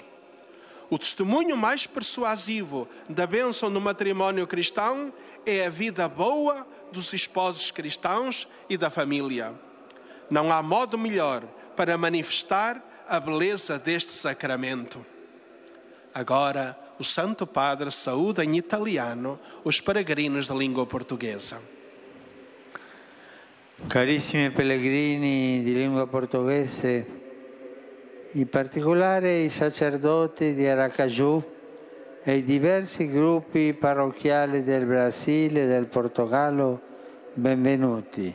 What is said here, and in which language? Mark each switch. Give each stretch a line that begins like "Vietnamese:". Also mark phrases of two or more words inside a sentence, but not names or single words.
Portuguese: O testemunho mais persuasivo da bênção do matrimónio cristão é a vida boa dos esposos cristãos e da família. Não há modo melhor para manifestar a beleza deste sacramento. Agora, o Santo Padre saúda em italiano os peregrinos da língua portuguesa.
Italian: Carissimi pellegrini di lingua portoghese, in particolare i sacerdoti di Aracaju e i diversi gruppi parrocchiali del Brasile e del Portogallo, benvenuti.